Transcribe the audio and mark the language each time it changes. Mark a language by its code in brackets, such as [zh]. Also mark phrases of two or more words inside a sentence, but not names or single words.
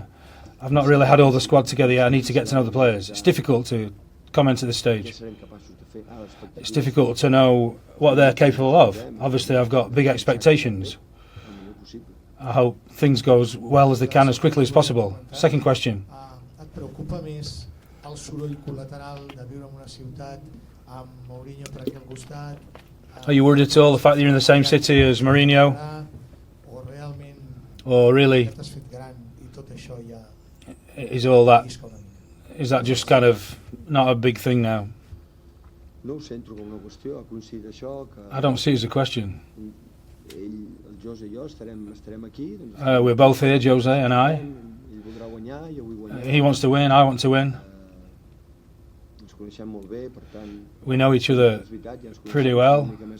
[en] I've not really had all the squad together yet, I need to get to know the players. It's difficult to comment at this stage. It's difficult to know what they're capable of. Obviously I've got big expectations. I hope things go as well as they can as quickly as possible. Second question. [ca] Et preocupa més el soroll col·lateral de viure en una ciutat amb Mourinho per aquí al costat? [en] Are you worried at all the fact that you're in the same city as Mourinho? [ca] O realment [en] Or really, [ca] ja t'has fet gran I tot això ja [en] is all that, is that just kind of not a big thing now? I don't see it as a question. We're both here, Jose and I. He wants to win, I want to win. We know each other pretty well.